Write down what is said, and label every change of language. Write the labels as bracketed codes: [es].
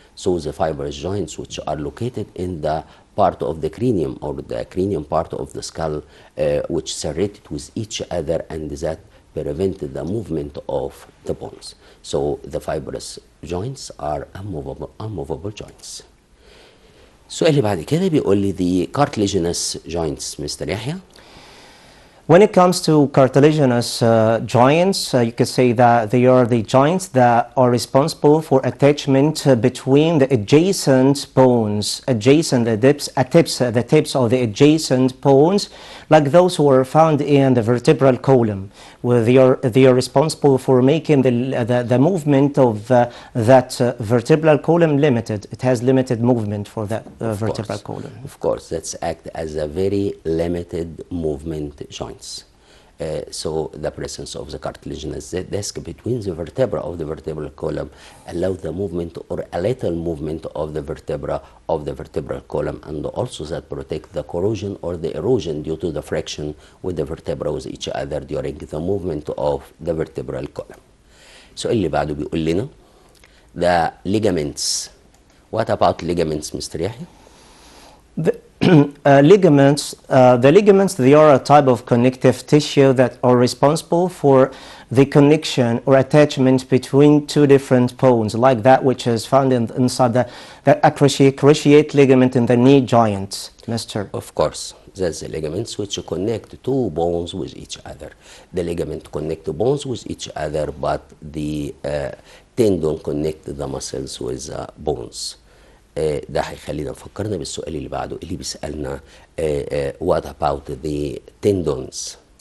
[en] So the fibrous joints, which are located in the part of the cranium or the cranium part of the skull, which serrated with each other, and that prevented the movement of the bones. So the fibrous joints are unmovable joints. [ar] السؤال اللي بعد كده بيقول لي [en] the cartilaginous joints Mr. [ar] يحيى. [en] When it comes to cartilaginous joints, you could say that they are the joints that are responsible for attachment between the adjacent bones, the tips of the adjacent bones, like those who are found in the vertebral column, where they are responsible for making the movement of that vertebral column limited. It has limited movement for that vertebral column. Of course, that's act as a very limited movement joint. So the presence of the cartilaginous disc between the vertebra of the vertebral column allow the movement or a little movement of the vertebra of the vertebral column, and also that protect the corrosion or the erosion due to the friction with the vertebra with each other during the movement of the vertebral column. [ar] السؤال اللي بعده بيقول لنا the ligaments. [en] What about ligaments Mr. يحيى؟ Ligaments, they are a type of connective tissue that are responsible for the connection or attachment between two different bones, like that which is found inside the cruciate ligament in the knee joint, Mr. Of course, that's the ligaments which connect two bones with each other. The ligament connect the bones with each other, but the tendon connect the muscles with bones. [ar] ده هيخلينا نفكرنا بالسؤال اللي بعده اللي بيسألنا [en] what about the tendons?